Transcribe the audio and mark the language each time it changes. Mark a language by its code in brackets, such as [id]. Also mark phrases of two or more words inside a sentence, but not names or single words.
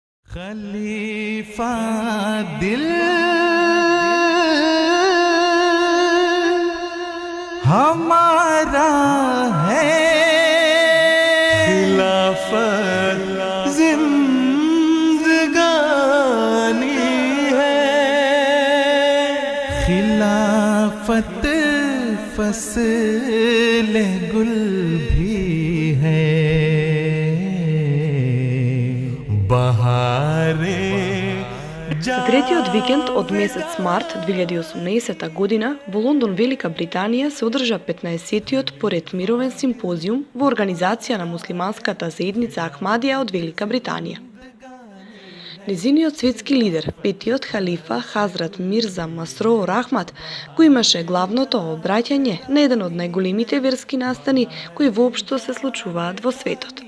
[ur] خلیفہ دل ہمارا ہے، خلافت زندگانی ہے, خلافت فصل گل بھی ہے، بہارے. [mk] Третиот викенд од месец март 2018 година во Лондон, Велика Британија, се одржа 15-тиот поред мировен симпозиум во организација на муслиманската заедница Ахмадија од Велика Британија. Незиниот светски лидер, петиот халифа Хазрат Мирза Масроур Ахмад, кој имаше главното обраќање на еден од најголемите верски настани кои воопшто се случуваат во светот.